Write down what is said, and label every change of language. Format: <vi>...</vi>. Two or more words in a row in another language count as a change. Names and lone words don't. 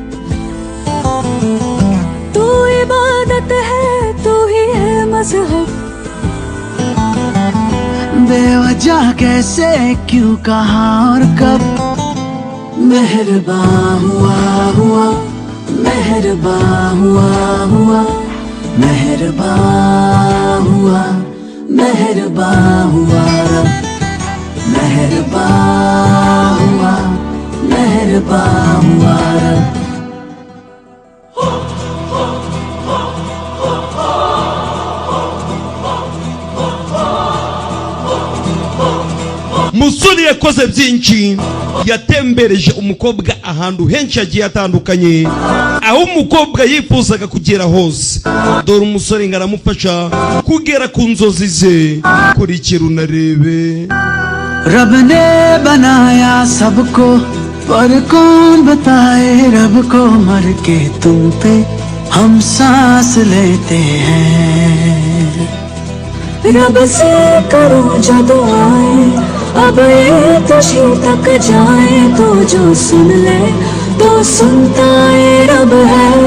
<hi>तू इबादत है तू ही है मज़हब बेवजह कैसे क्यों कहा और कब मेहरबा हुआ हुआ मेहरबा हुआ हुआ मेहरबा हुआ मेहरबा हुआ मेहरबा हुआ मेहरबा हुआ</hi> <rw>musore yakoze byinshi yatembereje umukobwa ahantu henshi hagiye atandukanye aho umukobwa yifuzaga kugera hose dore umusore ngo aramufasha kugera ku nzozi ze kurikira unarebe</rw> <hi>रब ने बनाया सबको पर कौन बताए रब को मर के तुम पे हम सांस लेते हैं रब से करो जो दुआएं अब ये तुझी तक जाए तो जो सुन ले तो सुनता ये रब है।</hi>